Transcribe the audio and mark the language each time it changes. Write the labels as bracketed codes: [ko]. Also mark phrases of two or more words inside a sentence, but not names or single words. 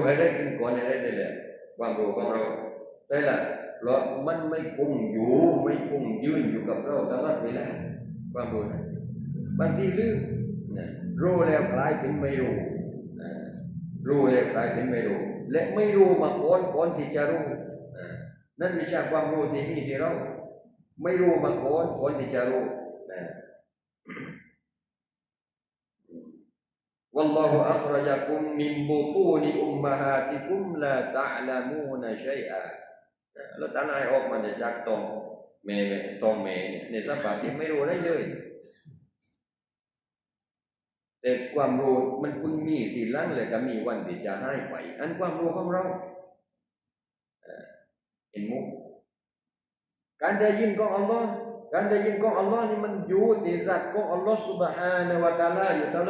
[th] อะไรกินก่อนอะไรเลยความรู้ของเราใช่ละเพราะมันไม่คงอยู่ไม่คงยืนอยู่กับเราตลอดเวลาความรู้นะบางทีลืมรู้แล้วกลายเป็นไม่รู้รู้แล้วกลายเป็นไม่รู้และไม่รู้มาก่อนที่จะรู้นั่นวิชาความรู้ที่มีที่เราไม่รู้มาก่อนที่จะรู้ [ar] والله أخرجكم من بطون أمهاتكم لا تعلمون شيئا [th] แล้วท่านให้ออกมาจากท้องแม่เนี่ยในสภาพที่ไม่รู้อะไรเลยแต่ความรู้มันเพิ่งมีทีหลังเลยก็มีวันที่จะหายไปอันความรู้ของเรา เห็นมุกการได้ยินของอัลลอฮ์การได้ยินของอัลลอฮ์นี่มันอยู่ที่สัตว์ของอัลลอฮ์ [ar] سبحانه وتعالى [th] อยู่ตลอ